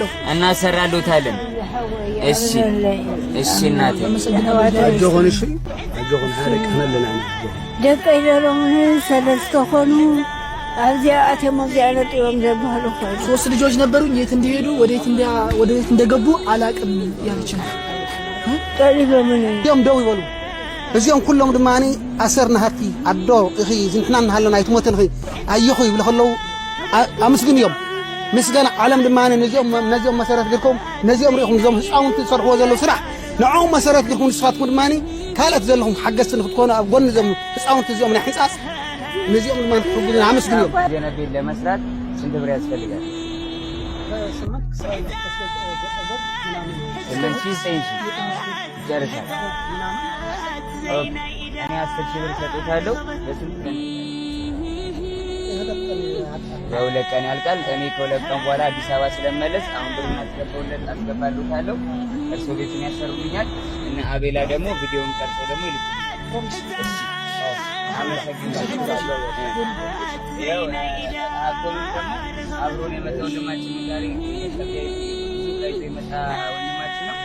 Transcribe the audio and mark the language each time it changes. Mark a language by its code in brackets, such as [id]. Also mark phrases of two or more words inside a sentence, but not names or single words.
[am] እና ሰራሉታለን። እሺ እናቴ አጆን ሀረቅ ከመለና ደቀ ይደረሙ ሰለስተ ሆኑ አዚያ አተሞ ዚያለት ይወም ዘባሉ ሆይ ሶስት ልጆች ነበሩኝ። የት እንደሄዱ ወዴት እንደገቡ አላቅም ያለች ነው። ጠሪ በምን ደም ደው ይበሉ [ti] እዚኦም ኩሎም ድማኒ ኣሰርና ሃርቲ ኣዶ እኺ ዝንሕና እናሃለና ኣይትሞተን እኺ ኣይኹ ይብሉ ከለው ኣመስግን እዮም ምስጋና ዓለም ድማኒ ነዚኦም መሰረት ገርኩም ነዚኦም ሪኢኹም ዞም ህፃውንቲ ዝሰርሕዎ ዘለዉ ስራሕ ንዖም መሰረት ገርኩም ንስኻትኩም ድማኒ ካልኦት ዘለኹም ሓገዝቲ ንክትኮኑ ኣብ ጎኒ ዞም ህፃውንቲ እዚኦም ናይ ሕንፃፅ ነዚኦም ድማኒ ትሕግዙን ኣመስግን እዮም [am] ቤት ለመስራት ስንት ብር ያስፈልጋል? ይጨርሳል። እኔ 10 ሺህ ብር ሰጥቻለሁ። ለስንት ቀን? ለሁለት ቀን ያልቃል። እኔ ከሁለት ቀን በኋላ አዲስ አበባ ስለመለስ አሁን ብሩን አስገባለታለሁ። እርሶ ቤቱን ያሰሩልኛል እና አቤላ ደግሞ ቪዲዮውን ቀርጾ ደግሞ ይልኩልኛል። አመሰግናለሁ። ያው አቆም ደግሞ አብሮን የመጣ ወንድማችን ጋር የመጣ ወንድማችን ነው።